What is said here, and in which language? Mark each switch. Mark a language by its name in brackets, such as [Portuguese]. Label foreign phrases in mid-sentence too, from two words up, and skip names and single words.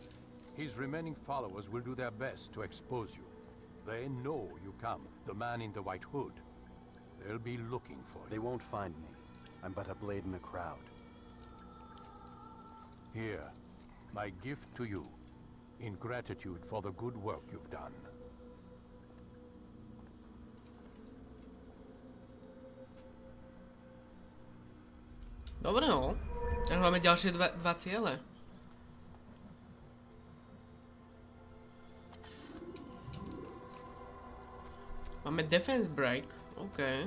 [English] His remaining followers will do their best to expose you. They know you come, the man in the white hood. They'll be looking for you. They won't find me. I'm but a blade in a crowd. Here, my gift to you, in gratitude for the good work you've done. [Slovak] Dobre no. Tak máme ďalšie dva ciele. Máme [English] defense break. [Slovak] OK.